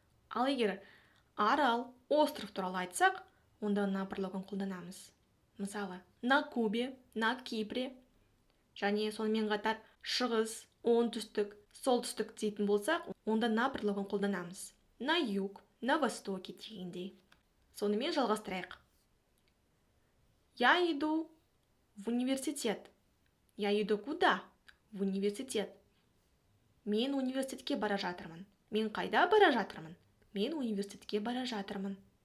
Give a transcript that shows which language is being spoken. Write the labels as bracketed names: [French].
[Kazakh] Ал егер арал, остров туралы айтсақ, онда на бірлігін қолданамыз. Мысалы, [Russian] на Кубе, на Кипре, [Kazakh] және сонымен қатар шығыс, оңтүстік, солтүстік дейтін болсақ, онда на бірлігін қолданамыз. [Russian] На юг, на востоке дегендей. [Kazakh] Сонымен жалғастырайық. [Russian] Я иду в университет. Я иду куда? В университет. [Kazakh] Мен университетке бара жатырмын. Мен қайда бара жатырмын? Мен университетке бара жатырмын.